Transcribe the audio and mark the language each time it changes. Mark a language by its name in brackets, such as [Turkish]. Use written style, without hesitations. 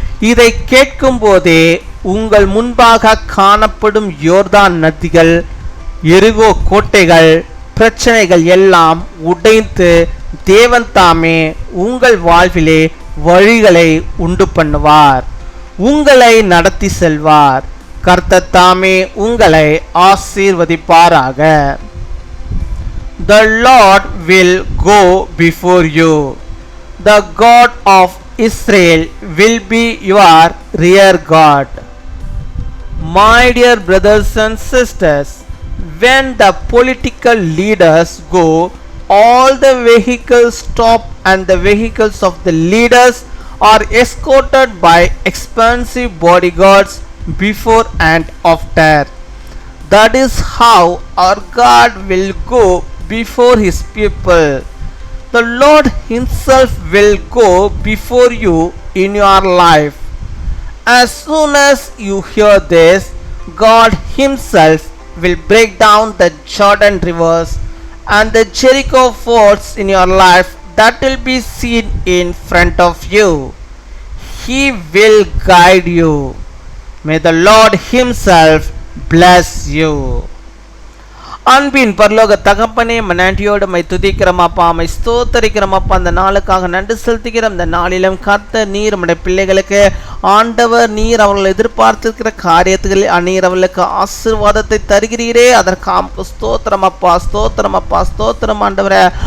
[Tamil] இதை கேட்கும் போதே உங்கள் முன்பாக காணப்படும் யோர்தான் நதிகள், எரிகோ கோட்டைகள், பிரச்சனைகள் எல்லாம் உடைத்து தேவன் தாமே உங்கள் வாழ்விலே வழிகளை உண்டு பண்ணுவார், உங்களை நடத்தி செல்வார். கர்த்தர் தாமே உங்களை ஆசீர்வதிப்பாராக. [English] The Lord will go before you. The God of Israel will be your rear guard. My dear brothers and sisters, when the political leaders go, all the vehicles stop and the vehicles of the leaders are escorted by expensive bodyguards before and after. That is how our God will go before his people. The Lord himself will go before you in your life. As soon as you hear this, God himself will break down the Jordan rivers and the Jericho forts in your life that will be seen in front of you. He will guide you. May the Lord himself bless you. [Tamil] அன்பின் பரலோக தகப்பனே, நன்றியோடு my துதிக்கிறோம் அப்பா, my ஸ்தோத்தரிக்கிறோம் அப்பா. அந்த நாளுக்காக நன்றி செலுத்துகிறோம். இந்த நாளிலும் கர்த்தர் நீர் நம்முடைய பிள்ளைகளுக்கு ஆண்டவர் நீர் அவர்கள் எதிர்பார்த்திருக்கிற காரியத்துகளில் நீர் அவர்களுக்கு ஆசீர்வாதத்தை தருகிறீரே, அதற்காக ஸ்தோத்திரம் அப்பா, ஸ்தோத்திரம் அப்பா, ஸ்தோத்திரம் ஆண்டவரே.